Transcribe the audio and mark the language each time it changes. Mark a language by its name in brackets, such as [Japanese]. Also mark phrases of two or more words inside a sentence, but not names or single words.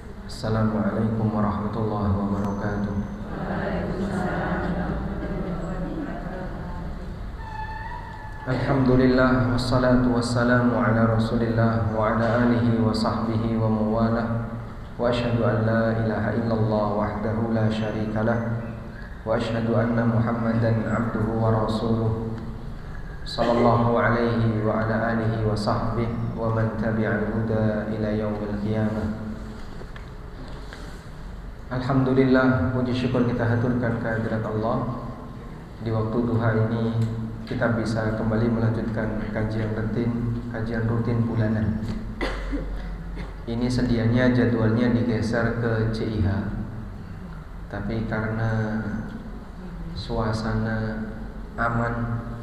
[Arabic] السلام عليكم ورحمة الله وبركاته. الحمد لله والصلاة والسلام على رسول الله وعلى آله وصحبه ومن والاه. وأشهد أن لا إله إلا الله وحده لا شريك له وأشهد أن محمدا عبده ورسوله صلى الله عليه وعلى آله وصحبه ومن تبع الهدى إلى يوم القيامة. [Indonesian] Alhamdulillah, puji syukur kita haturkan kehadirat Allah. Di waktu duha ini kita bisa kembali melanjutkan kajian rutin bulanan. Ini sedianya jadwalnya digeser ke CIH, tapi karena suasana aman.